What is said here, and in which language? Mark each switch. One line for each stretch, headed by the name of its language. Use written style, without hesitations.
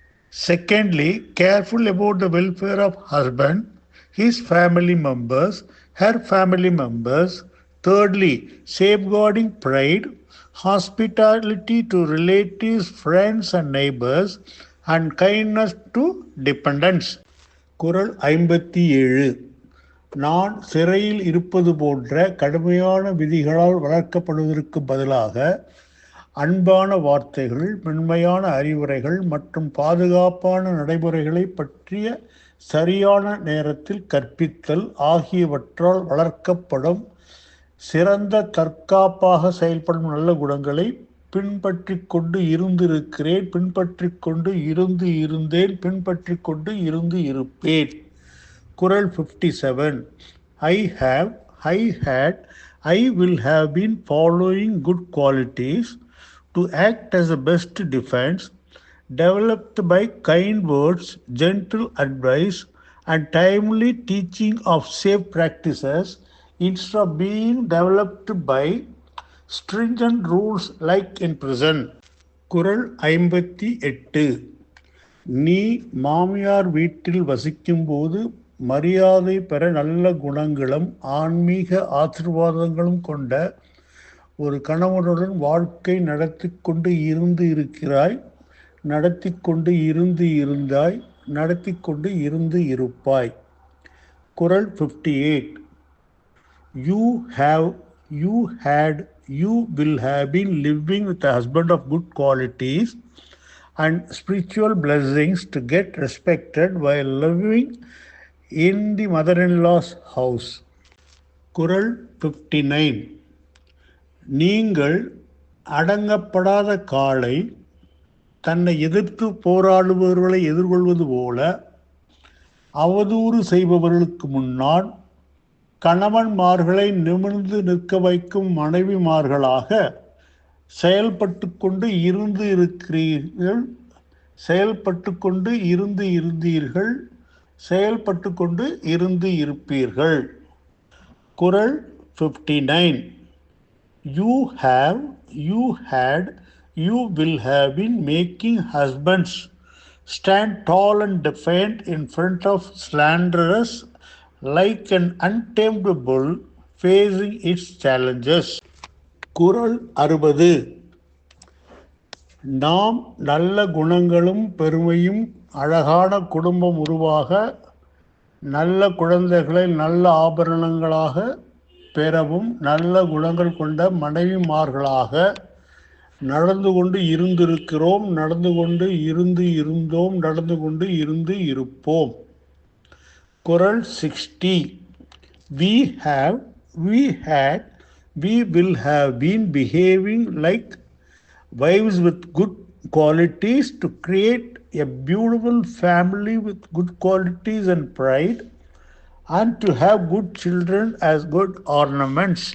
English: Secondly, careful about the welfare of husband, his family members, her family members. Thirdly, safeguarding pride, hospitality to relatives, friends and neighbors, and kindness to dependents.
Tamil: குறள் 57. நான் சிறையில் இருப்பது போன்ற கடுமையான விதிகளால் வளர்க்கப்படுவதற்கு பதிலாக அன்பான வார்த்தைகள், மென்மையான அறிவுரைகள் மற்றும் பாதுகாப்பான நடைமுறைகளை பற்றிய சரியான நேரத்தில் கற்பித்தல் ஆகியவற்றால் வளர்க்கப்படும் சிறந்த தற்காப்பாக செயல்படும் நல்ல குணங்களை பின்பற்றிக் கொண்டு இருந்திருக்கிறேன், பின்பற்றிக் கொண்டு இருந்தேன், பின்பற்றிக் கொண்டு இருப்பேன். குறள் 57.
English: I have, I had, I will have been following good qualities to act as a best defense, developed by kind words, gentle advice, and timely teaching of safe practices instead of being developed by stringent rules like in prison.
Tamil: குறள் 58. நீ மாமியார் வீட்டில் வசிக்கும்போது மரியாதை பெற நல்ல குணங்களும் ஆன்மீக ஆசீர்வாதங்களும் கொண்ட ஒரு கணவனுடன் வாழ்க்கை நடத்தி கொண்டு இருக்கிறாய், நடத்தி கொண்டு இருந்தாய், நடத்தி கொண்டு இருப்பாய். குறள் 58.
English: You have, you had, you will have been living with a husband of good qualities and spiritual blessings to get respected while living in the mother-in-law's house.
Tamil: குறள் 59. நீங்கள் அடங்கப்படாத காளை தன்னை எதிர்த்து போராடுபவர்களை எதிர்கொள்வது போல அவதூறு செய்பவர்களுக்கு முன்னால் கணவன்மார்களை நிமிர்ந்து நிற்க வைக்கும் மனைவிமார்களாக செயல்பட்டு கொண்டு இருக்கிறீர்கள், செயல்பட்டு கொண்டு இருந்தீர்கள், செயல்பட்டு கொண்டு இருப்பீர்கள். குறள் 59.
English: You have, you had, you will have been making husbands stand tall and defiant in front of slanderers like an untamed bull facing its challenges.
Tamil: குறள் 60. நாம் நல்ல குணங்களும் பெருமையும் அழகான குடும்பம் உருவாக நல்ல குழந்தைகளை நல்ல ஆபரணங்களாக பெறவும் நல்ல குணங்கள் கொண்ட மனைவிமார்களாக நடந்து கொண்டு இருந்திருக்கிறோம், நடந்து கொண்டு இருந்தோம், நடந்து கொண்டு இருப்போம். குறள் 60.
English: We have, we had, we will have been behaving like wives with good qualities to create a beautiful family with good qualities and pride, and to have good children as good ornaments.